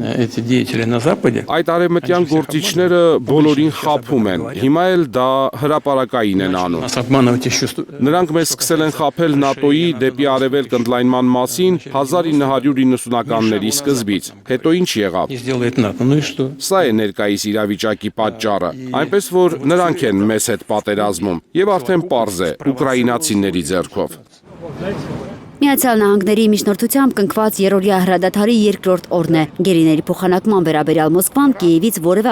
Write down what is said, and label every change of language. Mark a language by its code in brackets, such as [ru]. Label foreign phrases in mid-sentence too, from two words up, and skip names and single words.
[ru] Эти деятели на Западе... [hy] Այդ արևմտյան գործիչները բոլորին խաբում են, հիմա էլ դա հրապարակային են անում։ [ru] Нас обманывать еще... [hy] Նրանք մեզ սկսել են խաբել ՆԱՏՕ-ի դեպի արևելք ընդլայնման մասին 1990-ականների սկզբից, հետո ինչ եղավ։ [ru] Сделает НАТО, ну и что? [hy] Սա է ներկայիս իրավիճակի պատճառը, այնպես որ նրանք են մեզ հետ պատերազմում, եւ արդեն պարզ է, ուկրաինացիների ձեռքով։ Միացյալ Նահանգների միջնորդությամբ կնքված երրորդյա հրադադարի երկրորդ օրն է։ Գերիների փոխանակման վերաբերյալ Մոսկվան Կիևից որևէ